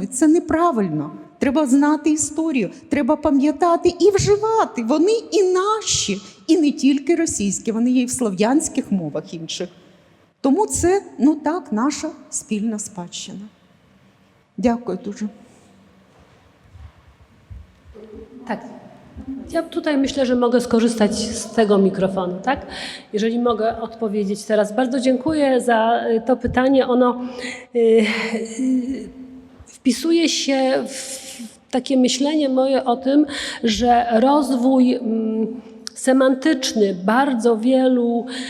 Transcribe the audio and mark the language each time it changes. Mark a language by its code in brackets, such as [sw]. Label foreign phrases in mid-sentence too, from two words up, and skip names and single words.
[uk] Це неправильно. Треба знати історію, треба пам'ятати і вживати. Вони і наші, і не тільки російські, вони є і в слов'янських мовах інших. Тому це, ну так, наша спільна спадщина. Dякую дуже. [pl] Tak. Ja tutaj myślę, że mogę skorzystać z tego mikrofonu, tak? Jeżeli mogę odpowiedzieć teraz. Bardzo dziękuję za to pytanie. Ono wpisuje się w takie myślenie moje o tym, że rozwój semantyczny bardzo wielu